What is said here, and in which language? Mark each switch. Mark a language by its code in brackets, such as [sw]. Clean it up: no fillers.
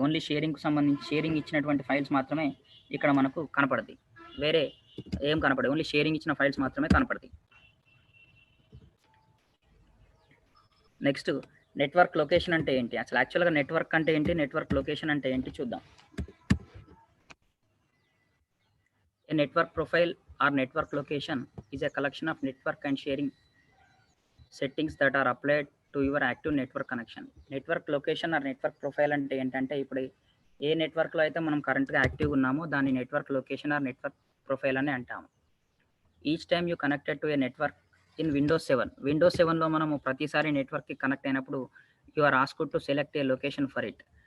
[te] Only షేరింగ్కి సంబంధించి sharing ఇచ్చినటువంటి files మాత్రమే ఇక్కడ మనకు కనపడతాయి. వేరే ఏం కనపడదు, ఓన్లీ షేరింగ్ ఇచ్చిన ఫైల్స్ మాత్రమే కనపడతాయి. నెక్స్ట్, నెట్వర్క్ లొకేషన్ అంటే ఏంటి? అసలు యాక్చువల్గా నెట్వర్క్ అంటే ఏంటి, నెట్వర్క్ లొకేషన్ అంటే ఏంటి చూద్దాం. [en] A network profile or network location is a collection of network and sharing settings that are applied to your active network connection. Network location or network profile [te] అంటే ఏంటంటే ఇప్పుడు ఏ నెట్వర్క్లో అయితే మనం కరెంట్గా యాక్టివ్ ఉన్నామో దాన్ని [en] network location or network profile [te] అని అంటాము. [en] each time you connected to a network in Windows 7లో [te] మనము ప్రతిసారి నెట్వర్క్కి కనెక్ట్ అయినప్పుడు [en] You are asked to select a location for it.